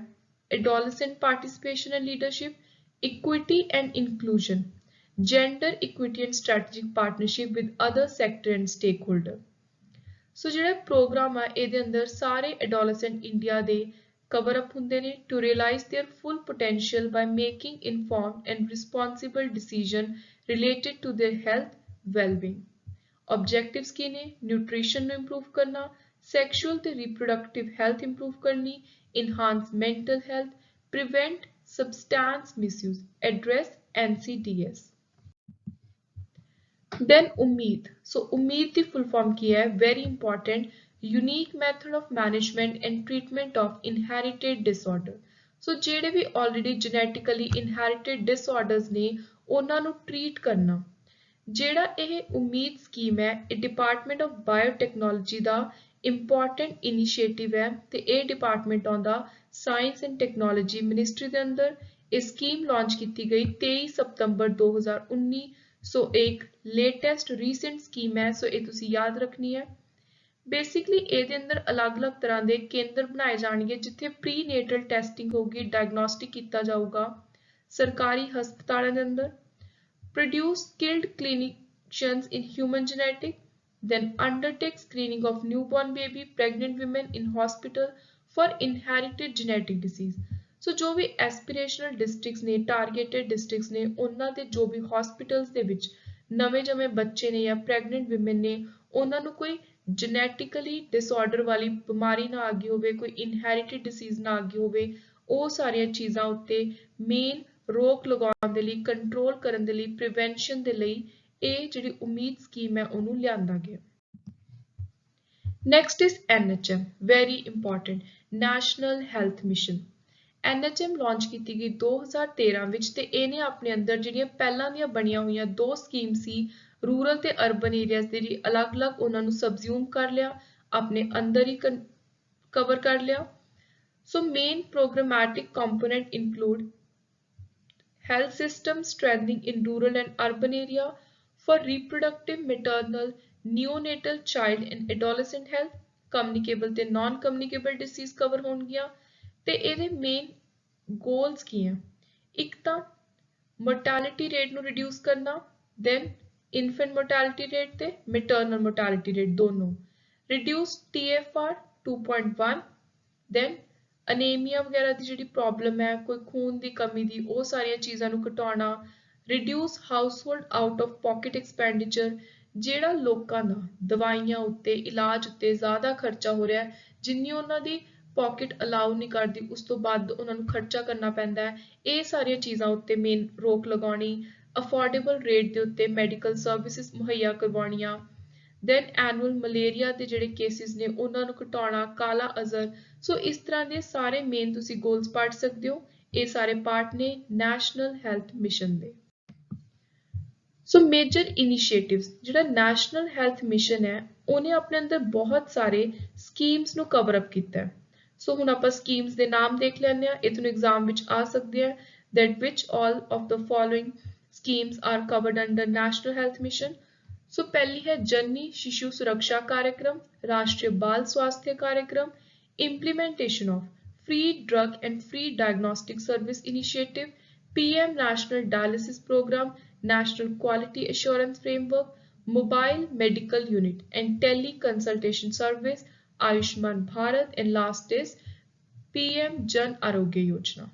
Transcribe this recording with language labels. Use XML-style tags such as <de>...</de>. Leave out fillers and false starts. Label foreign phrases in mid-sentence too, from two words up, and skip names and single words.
<en>adolescent participation and leadership, equity and inclusion, gender equity and strategic partnership with other sector and stakeholder.</en> <pa>ਸੋ ਜਿਹੜਾ ਪ੍ਰੋਗਰਾਮ ਆ ਇਹਦੇ ਅੰਦਰ ਸਾਰੇ ਐਡੋਲੈਸੈਂਟ ਇੰਡੀਆ ਦੇ</pa> <en>cover up</en> <pa>ਹੁੰਦੇ ਨੇ</pa> <en>to realize their full potential by making informed and responsible decision related to their health well-being। Objectives</en> <pa>ਕੀ ਨੇ?</pa> <en>nutrition ਨੂੰ improve ਕਰਨਾ, sexual ਤੇ reproductive health improve ਕਰਨੀ, enhance mental health, prevent substance misuse, address NCDs।</en> <pa>then उम्मीद। so उम्मीद ਦੀ</pa> <en>full form</en> <pa>ਕੀ ਹੈ?</pa> <en>very important, unique method of management and treatment of inherited disorder।</en> <pa>so ਜਿਹੜੇ ਵੀ</pa> <en>already genetically inherited disorders</en> <pa>ਨੇ ਉਹਨਾਂ ਨੂੰ treat ਕਰਨਾ। ਜਿਹੜਾ ਇਹ ਉਮੀਦ ਸਕੀਮ ਹੈ ਇਹ ਡਿਪਾਰਟਮੈਂਟ ਆਫ ਬਾਇਓਟੈਕਨੋਲੋਜੀ ਦਾ</pa> <en>important initiative</en> <pa>ਹੈ ਤੇ ਇਹ ਡਿਪਾਰਟਮੈਂਟ ਆਉਂਦਾ ਸਾਇੰਸ ਐਂਡ ਟੈਕਨੋਲੋਜੀ ਮਿਨਿਸਟਰੀ ਦੇ ਅੰਦਰ। ਇਹ ਸਕੀਮ ਲਾਂਚ ਕੀਤੀ ਗਈ 23 ਸਤੰਬਰ 2019। ਸੋ ਇੱਕ</pa> <en>latest recent scheme</en> <pa>ਹੈ, ਸੋ ਇਹ ਤੁਸੀਂ ਯਾਦ ਰੱਖਣੀ ਹੈ। ਬੇਸਿਕਲੀ ਇਹਦੇ ਅੰਦਰ ਅਲੱਗ-ਅਲੱਗ ਤਰ੍ਹਾਂ ਦੇ ਕੇਂਦਰ ਬਣਾਏ ਜਾਣਗੇ ਜਿੱਥੇ</pa> <en>prenatal testing</en> <pa>ਹੋਊਗੀ, ਡਾਇਗਨੋਸਟਿਕ ਕੀਤਾ ਜਾਊਗਾ ਸਰਕਾਰੀ ਹਸਪਤਾਲਾਂ ਦੇ ਅੰਦਰ।</pa> <en>produce skilled clinicians in human genetic, then undertake screening of newborn baby, pregnant women in hospital for inherited genetic disease।</en> <pa>so ਜੋ ਵੀ</pa> <en>aspirational districts</en> <pa>ਨੇ,</pa> <en>targeted districts</en> <pa>ਨੇ, ਉਹਨਾਂ ਦੇ ਜੋ ਵੀ hospitals ਦੇ ਵਿੱਚ ਨਵੇਂ ਜੰਮੇ ਬੱਚੇ ਨੇ ਜਾਂ</pa> <en>pregnant women</en> <pa>ਨੇ ਉਹਨਾਂ ਨੂੰ ਕੋਈ</pa> <en>genetically disorder</en> <pa>ਵਾਲੀ ਬਿਮਾਰੀ ਨਾ ਆ ਗਈ ਹੋਵੇ, ਕੋਈ</pa> <en>inherited disease</en> <pa>ਨਾ ਆ ਗਈ ਹੋਵੇ, ਉਹ ਸਾਰੀਆਂ ਚੀਜ਼ਾਂ ਉੱਤੇ ਮੇਨ ਰੋਕ ਲਗਾਉਣ ਦੇ ਲਈ, ਕੰਟਰੋਲ ਕਰਨ ਦੇ ਲਈ, ਪ੍ਰੀਵੈਂਸ਼ਨ ਦੇ ਲਈ ਇਹ ਜਿਹੜੀ ਉਮੀਦ ਸਕੀਮ ਹੈ ਉਹਨੂੰ ਲਿਆਂਦਾ ਗਿਆ।</pa> <en>next is NHM, very important, National Health Mission.</en> <pa>NHM ਲਾਂਚ ਕੀਤੀ ਗਈ 2013 ਵਿੱਚ ਤੇ ਇਹਨੇ ਆਪਣੇ ਅੰਦਰ ਜਿਹੜੀਆਂ ਪਹਿਲਾਂ ਦੀਆਂ ਬਣੀਆਂ ਹੋਈਆਂ ਦੋ ਸਕੀਮ ਸੀ ਰੂਰਲ ਤੇ ਅਰਬਨ ਏਰੀਆਜ਼ ਦੇ ਲਈ ਅਲੱਗ-ਅਲੱਗ ਉਹਨਾਂ ਨੂੰ ਸਬਜ਼ਿਊਮ ਕਰ ਲਿਆ ਆਪਣੇ ਅੰਦਰ ਹੀ ਕਵਰ ਕਰ ਲਿਆ।</pa> <en>So main programmatic component include health system strengthening in rural and urban area for reproductive, maternal, neonatal, child and adolescent health, communicable ਤੇ non-communicable disease cover</en> <pa>ਹੋਣਗੀਆਂ ਤੇ ਇਹਦੇ</pa> <en>main goals</en> <pa>ਕੀ ਹੈ? ਇੱਕ ਤਾਂ</pa> <en>mortality rate</en> <pa>ਨੂੰ reduce ਕਰਨਾ,</pa> <en>then infant mortality rate ਤੇ maternal mortality rate ਦੋਨੋਂ, reduce TFR 2.1, then</en> <pa>ਅਨੀਮੀਆ ਵਗੈਰਾ ਦੀ ਜਿਹੜੀ ਪ੍ਰੋਬਲਮ ਹੈ ਕੋਈ ਖੂਨ ਦੀ ਕਮੀ ਦੀ ਉਹ ਸਾਰੀਆਂ ਚੀਜ਼ਾਂ ਨੂੰ ਘਟਾਉਣਾ,</pa> <en>reduce household out of pocket expenditure</en> <pa>ਜਿਹੜਾ ਲੋਕਾਂ ਦਾ ਦਵਾਈਆਂ ਉੱਤੇ ਇਲਾਜ ਉੱਤੇ ਜ਼ਿਆਦਾ ਖਰਚਾ ਹੋ ਰਿਹਾ ਜਿੰਨੀ ਉਹਨਾਂ ਦੀ</pa> <en>pocket allow</en> <pa>ਨਹੀਂ ਕਰਦੀ ਉਸ ਤੋਂ ਬਾਅਦ ਉਹਨਾਂ ਨੂੰ ਖਰਚਾ ਕਰਨਾ ਪੈਂਦਾ ਹੈ ਇਹ ਸਾਰੀਆਂ ਚੀਜ਼ਾਂ ਉੱਤੇ ਮੇਨ ਰੋਕ ਲਗਾਉਣੀ,</pa> <en>affordable rate</en> <pa>ਦੇ ਉੱਤੇ</pa> <en>medical services</en> <pa>ਮੁਹੱਈਆ ਕਰਵਾਉਣੀਆਂ,</pa> <en>then annual</en> <pa>ਮਲੇਰੀਆ ਦੇ ਜਿਹੜੇ ਕੇਸਿਸ ਨੇ ਉਹਨਾਂ ਨੂੰ ਘਟਾਉਣਾ, ਕਾਲਾ ਅਜ਼ਰ। ਸੋ ਇਸ ਤਰ੍ਹਾਂ ਦੇ ਸਾਰੇ ਮੇਨ ਤੁਸੀਂ ਗੋਲਸ ਪੜ੍ਹ ਸਕਦੇ ਹੋ ਇਹ ਸਾਰੇ ਪਾਰਟ ਨੇ ਨੈਸ਼ਨਲ ਹੈਲਥ ਮਿਸ਼ਨ ਦੇ। ਸੋ</pa> <en>major initiatives</en> <pa>ਜਿਹੜਾ ਨੈਸ਼ਨਲ ਹੈਲਥ ਮਿਸ਼ਨ ਹੈ ਉਹਨੇ ਆਪਣੇ ਅੰਦਰ ਬਹੁਤ ਸਾਰੇ ਸਕੀਮਸ ਨੂੰ</pa> <en>cover up</en> <pa>ਕੀਤਾ ਹੈ। ਸੋ ਹੁਣ ਆਪਾਂ ਸਕੀਮਸ ਦੇ ਨਾਮ ਦੇਖ ਲੈਂਦੇ ਹਾਂ ਇਹ ਤੁਹਾਨੂੰ ਐਗਜ਼ਾਮ ਵਿੱਚ ਆ ਸਕਦੇ ਆ</pa> <en>that which all of the following schemes are covered under national health mission।</en> <hi>सो पहली है जननी शिशु सुरक्षा कार्यक्रम, राष्ट्रीय बाल स्वास्थ्य कार्यक्रम,</hi> <en>implementation of free drug and free diagnostic service initiative, PM National Dialysis Program, National Quality Assurance Framework, Mobile Medical Unit and Tele-Consultation Service, Ayushman Bharat, and last is PM Jan Arogya Yojana।</en>